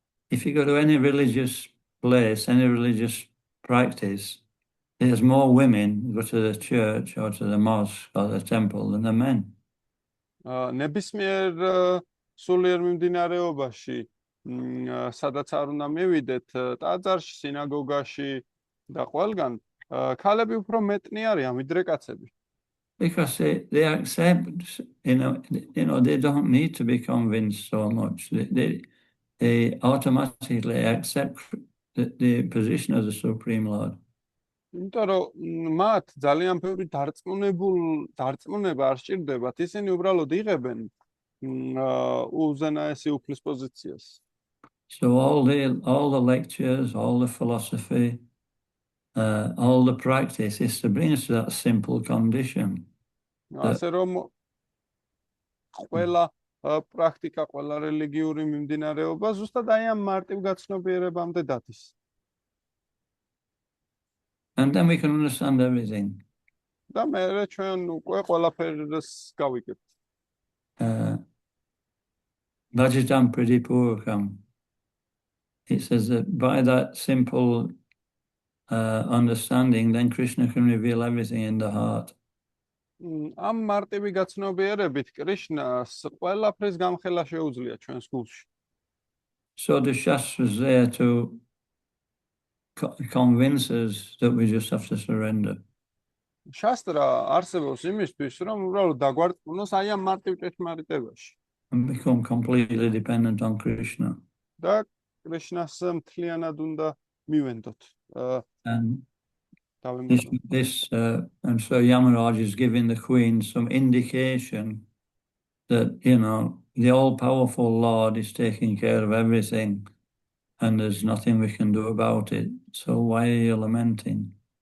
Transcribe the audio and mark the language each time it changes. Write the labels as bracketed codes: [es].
[en] If you go to any religious place, any religious practice, there's more women go to the church or to the mosque or the temple than the men. [ka] ნებისმიერ სულიერ მიმდინარეობაში, სადაც არ უნდა მივიდეთ, ტაძარში, სინაგოგაში და ყველგან, ქალები უფრო მეტნი არიან ვიდრე კაცები. [en] Because they accept, they don't need to be convinced so much. They automatically accept the position of the Supreme Lord. [ka] იმიტომ რომ მათ ძალიან ბევრი დარწმუნება არ სჭირდებათ, ისინი უბრალოდ იღებენ უზენაესი უფლის პოზიციას. [en] So all the lectures, all the philosophy, all the practice is to bring us to that simple condition. [ka] ასე რომ ყველა პრაქტიკა, ყველა რელიგიური მიმდინარეობა ზუსტად აი ამ მარტივ გაცნობიერებამდე დადის. [en] And then we can understand everything. [ka] და მერე ჩვენ უკვე ყველაფერს გავიგებთ. [sa] Bhajitam Pradipurkam. [en] It says that by that simple understanding, then Krishna can reveal everything in the heart. [ka] ამ მარტივი გაცნობიერებით კრიშნას ყველაფრის გამხელა შეუძლია ჩვენს გულში. [en] So the Shastra is there to convince us that we just have to surrender. [ka] შასტრა არსებობს იმისთვის, რომ უბრალოდ დაგვარწმუნოს აი ამ მარტივ ჭეშმარიტებაში. [en] And become completely dependent on Krishna. [ka] და კრიშნას მთლიანად უნდა მივენდოთ. [en] And and so Yamaraj is giving the queen some indication that, the all-powerful Lord is taking care of everything and there's nothing we can do about it. So why are you lamenting?